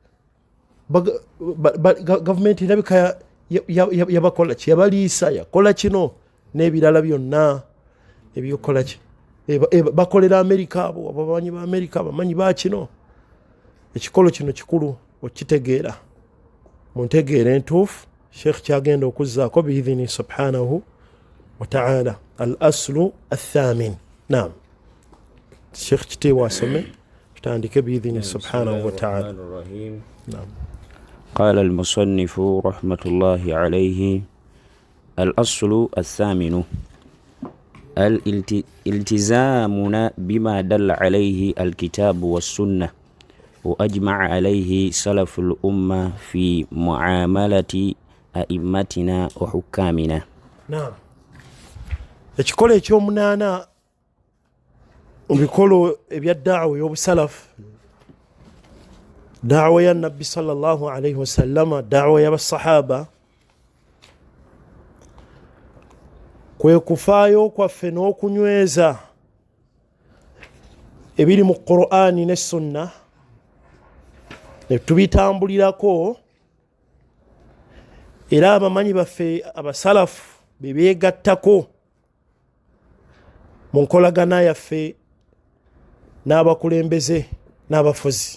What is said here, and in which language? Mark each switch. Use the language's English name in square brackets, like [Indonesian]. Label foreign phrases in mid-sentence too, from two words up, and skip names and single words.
[Ganda] gavumenti erabika yabakola ki yabaliisa yakola kino n'ebirala byonna ebyokola ki bakolera Amerika abo abamanyi ba Amerika abamanyi ba kino ekikolo kino kikulu okitegeera mu ntegeera entuufu Sheikh kyagenda okuzzaako [Arabic] بإذنه سبحانه وتعالى الأصل الثامن نعم [Ganda] Sheikh kitiibwa asome tutandike [Arabic] بإذنه سبحانه وتعالى نعم. قال المصنف رحمة الله عليه الأصل الثامن الالتزامنا بما دل عليه الكتاب والسنة وأجمع عليه سلف الأمة في معاملة أئمتنا وحكامنا. نعم. [Ganda] ekikolo ekyomunaana mu bikolo ebya daawa y'obusalafu daawa ya nabbi [Arabic] صلى الله عليه وسلم [Ganda] daawa y'abasahaba kwe kufaayo kwaffe n'okunyweza ebiri mu Qur'ani ne sunna ne tubitambulirako era abamanyi baffe abasalafu be beegattako mu nkolagana yaffe n'abakulembeze n'abafuzi.